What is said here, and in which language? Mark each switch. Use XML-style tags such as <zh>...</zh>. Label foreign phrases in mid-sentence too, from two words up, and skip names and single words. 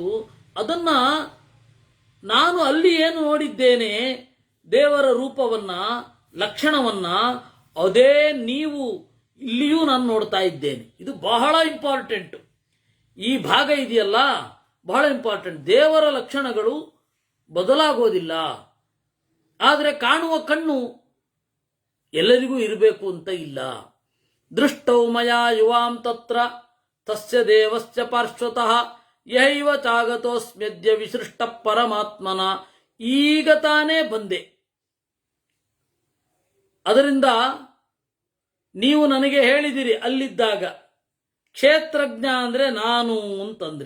<kn>ಅದನ್ನ ನಾನು ಅಲ್ಲಿ ಏನು ನೋಡಿದ್ದೇನೆ, ದೇವರ ರೂಪವನ್ನ, ಲಕ್ಷಣವನ್ನ, ಅದೇ ನೀವು ಇಲ್ಲಿಯೂ ನಾನು ನೋಡ್ತಾ ಇದ್ದೇನೆ. ಇದು ಬಹಳ ಇಂಪಾರ್ಟೆಂಟ್. ಈ ಭಾಗ ಇದೆಯಲ್ಲ ಬಹಳ ಇಂಪಾರ್ಟೆಂಟ್. ದೇವರ ಲಕ್ಷಣಗಳು ಬದಲಾಗೋದಿಲ್ಲ, ಆದರೆ ಕಾಣುವ ಕಣ್ಣು ಎಲ್ಲರಿಗೂ ಇರಬೇಕು ಅಂತ ಇಲ್ಲ.</kn> <sa>ದೃಷ್ಟೌ ಮಯಾ ಯುವಾಂ ತತ್ರ ತಸ್ಯ ದೇವಸ್ಯ ಪಾರ್ಶ್ವತಃ ಯೈವ ಚಾಗತೋಸ್ಮ್ಯದ್ಯ ವಿಸೃಷ್ಟ ಪರಮಾತ್ಮನ.</sa> <kn>ಈಗ ತಾನೇ ಬಂದೆ, ಅದರಿಂದ ನೀವು ನನಗೆ ಹೇಳಿದಿರಿ ಅಲ್ಲಿದ್ದಾಗ, ಕ್ಷೇತ್ರಜ್ಞ ಅಂದ್ರೆ ನಾನು ಅಂತಂದ್ರಿ.</kn>